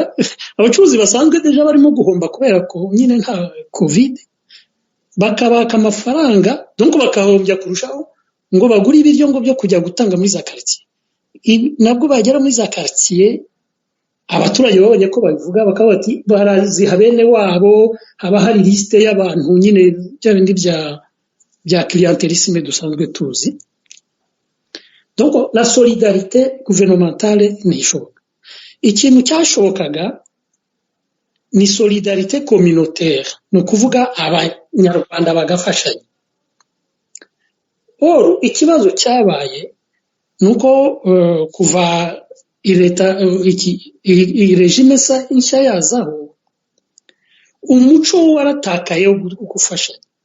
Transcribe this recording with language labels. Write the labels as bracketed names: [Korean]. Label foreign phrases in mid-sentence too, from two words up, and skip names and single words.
[Kinyarwanda] Abacuruzi basanzwe deja barimo guhomba kubera ko nyine nta covid, bakabaka amafaranga donc bakahombya kurushaho ngo bagure ibiryo ngo byo kujya gutanga muri za quartier. Nabwo bagera muri za quartier abaturage babonye ko babivuga bakaba bati baraziha bene wabo, haba hari liste y'abantu nyine bya bindi bya clientélisme dusanzwe tuzi. [French] Donc la solidarité gouvernementale ntishoboka. [Kinyarwanda] Ikintu cyashobokaga ni [French] solidarité communautaire, [Kinyarwanda] no kuvuga nyarwanda bagafashanya. Ikibazo cyabaye nuko kuva leta regime nshya yazaho umuco waratakaye wo gufashanya.